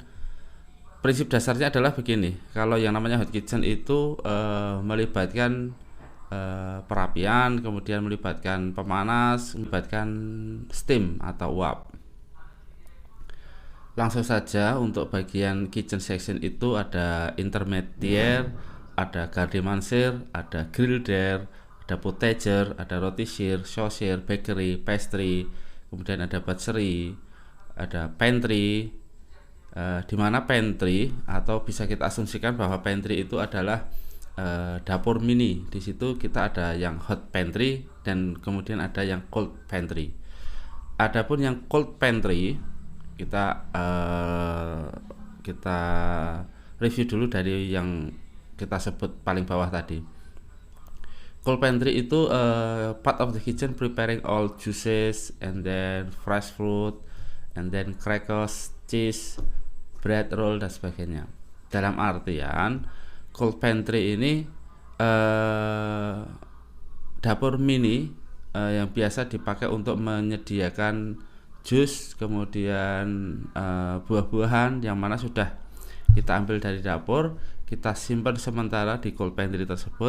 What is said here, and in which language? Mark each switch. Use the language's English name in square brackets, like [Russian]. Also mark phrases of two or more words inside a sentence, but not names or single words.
[Indonesian] Prinsip dasarnya adalah begini, kalau yang namanya [English] hot kitchen [Indonesian] itu melibatkan perapian, kemudian melibatkan pemanas, melibatkan steam atau uap. Langsung saja untuk bagian [English] kitchen section [Indonesian] itu ada intermediate, ada [French] garde manger, [Indonesian] ada griller, ada potager, ada rôtisserie, saucier, [English] bakery, pastry, [Indonesian] kemudian ada butchery, ada pantry. Di mana pantry, atau bisa kita asumsikan bahwa pantry itu adalah dapur mini. Di situ kita ada yang [English] hot pantry [Indonesian] dan kemudian ada yang [English] cold pantry. [Indonesian] Adapun yang [English] cold pantry [Indonesian] kita review dulu dari yang kita sebut paling bawah tadi. [English] Cold pantry itu part of the kitchen preparing all juices and then fresh fruit and then crackers, cheese, bread roll [Indonesian] dan sebagainya. Dalam artian [English] cold pantry [Indonesian] ini dapur mini yang biasa dipakai untuk menyediakan jus, kemudian buah-buahan yang mana sudah kita ambil dari dapur, kita simpan sementara di [English] cold pantry [Indonesian] tersebut.